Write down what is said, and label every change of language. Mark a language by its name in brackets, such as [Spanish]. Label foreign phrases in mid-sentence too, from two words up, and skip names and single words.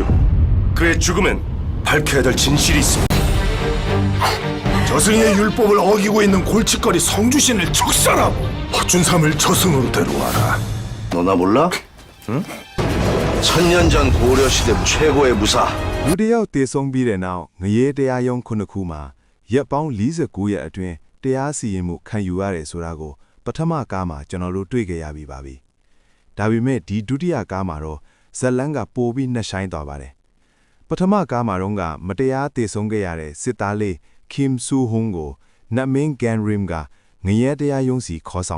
[Korean] 그의 죽음엔 밝혀야 될 진실이 있습니다. 저승의 율법을 어기고 있는 골칫거리 성주신을 척살하고 허준삼을 저승으로 데려와라. 너 나 몰라? 응? 천년 전 고려시대 최고의 무사. [Burmese] လူတယောက်တည်ဆုံးပြီးတဲ့နောက်ငရေတရားရုံးခုနှစ်ခုမှာရက်ပေါင်း49ရက်အတွင်းတရားစီရင်မှုခံယူရတယ်ဆိုတာကိုပထမကားမှာကျွန်တော်တို့တွေ့ကြရပြီပါပြီ။ဒါပေမဲ့ဒီဒုတိယကားမှာတော့ဇလ န်းကပိုပြီးနှဆိုင်သွားပါတယ်။ပထမကားမှာတော့မတရားတည်ဆုံးခဲ့ရတဲ့စစ်သားလေးခင်ဆူဟုံကိုနတ်မင်းဂန်ရမ်ကငရေတရားရုံးစီခေါ်ဆောင်